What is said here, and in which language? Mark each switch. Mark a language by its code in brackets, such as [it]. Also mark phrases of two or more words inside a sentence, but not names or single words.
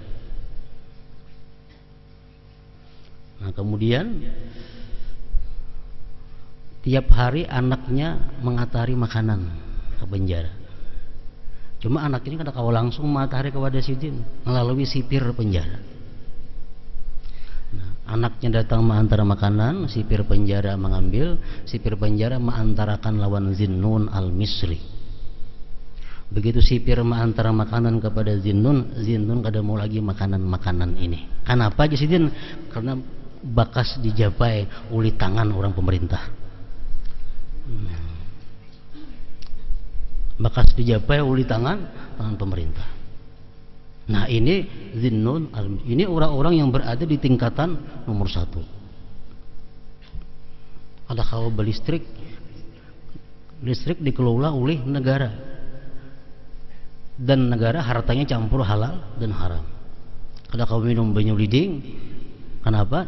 [bjn] Nah, kemudian tiap hari anaknya mengatari makanan ke penjara. Cuma anak ini kada kawa langsung mengatari kepada sidin melalui sipir penjara. Nah, anaknya datang mengantar makanan, sipir penjara mengambil, sipir penjara mengantarakan lawan Zinnun al-Misri. Begitu sipir mengantar makanan kepada Zinnun, Zinnun kada mau lagi makanan ini. Kenapa aja sidin? Karena bakas dijapai oleh tangan orang pemerintah. Bakas dijapai oleh tangan pemerintah. Nah, ini Zinnun, [id] ini orang-orang yang berada di tingkatan nomor 1. Ada kalau listrik dikelola oleh negara, dan negara hartanya campur halal dan haram. [bjn] Ada kalau minum banyu liding, kenapa?